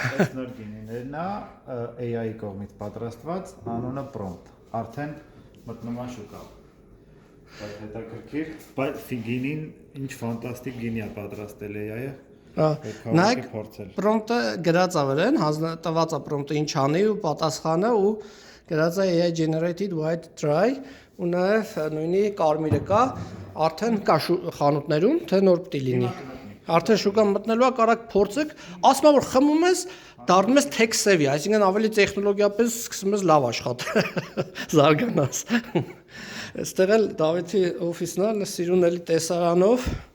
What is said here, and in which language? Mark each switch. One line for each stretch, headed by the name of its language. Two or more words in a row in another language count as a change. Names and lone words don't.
Armenian: Այս նոր գինիներն է AI-ի կողմից պատրաստված, անունը prompt, արդեն մտնում է շուկա։ Բայց հետաքրքիր, բայց գինին ինչ ֆանտաստիկ գինի է պատրաստել AI-ը։ Նայեք, prompt-ը գրած է վրան, տված է prompt-ը ինչ անի ու պատասխանը ու գրած է
English: AI generated white dry
Armenian: ու նաև նույնի կարմիրը կա, արդեն կա խանութներում, թե նոր պիտի լինի։ Արդեն շուկան մտնելու է, կարակ փորձեք, ասում որ խմում ես, դառնում ես
English: tech savvy,
Armenian: այսինքն ավելի տեխնոլոգիապես սկսում ես լավ աշխատել, զարգանաս։ Այստեղ էլ Դավիթի օֆիսն է, սիրուն էլի տեսարանով։